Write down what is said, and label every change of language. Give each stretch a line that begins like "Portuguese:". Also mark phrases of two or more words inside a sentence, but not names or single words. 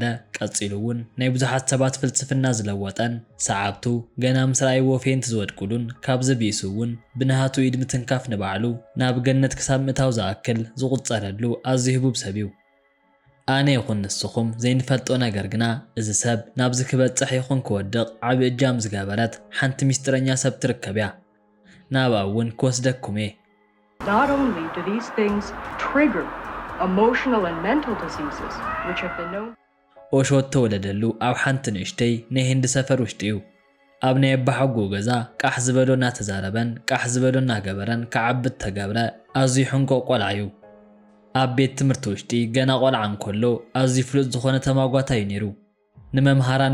Tigrinya: ቀፂሉ እውን ናይ ብዙሓት ሰባት ፍልስፍና ዝለወጠን ሰዓብቱ ገና ምስ ረኣይዎ ፌንቲ ዝወድቁሉን ካብዚ ቢእሱ እውን ብናሃቱ ኢድ ምትንካፍ ንባዕሉ ናብ ገነት ክሳብ ምእታው ዝኣክል ዝቑፀረሉ ኣዝዩ ህቡብ ሰብ እዩ። ኣነ ይኹን ንስኹም ዘይንፈልጦ ነገር ግና እዚ ሰብ ናብዚ ክበፅሕ ይኹን ክወድቕ ዓብዪ እጃም ዝገበረት ሓንቲ ሚስጥረኛ ሰብ ትርከብ እያ። ናብኣ እውን ክወስደኩም እየ።
English: Not only do these things trigger emotional and mental diseases which have been known.
Tigrinya: ኦሾ ተወለደሉ ኣብ ሓንቲ ንእሽተይ ናይ ህንዲ ሰፈር ውሽጢ እዩ። ኣብ ናይ ኣባሓጉ ገዛ ቃሕ ዝበሎ እናተዛረበን ቃሕ ዝበሎ እናገበረን ክዓብት ተገብረ ኣዝዩ ሕንቆቕ ቆልዓ እዩ። ኣብ ቤት ትምህርቲ ውሽጢ ገና ቆልዓ እንከሎ ኣዝዩ ፍሉጥ ዝኾነ ተማጓታ እዩ ነይሩ። ንመምሃራን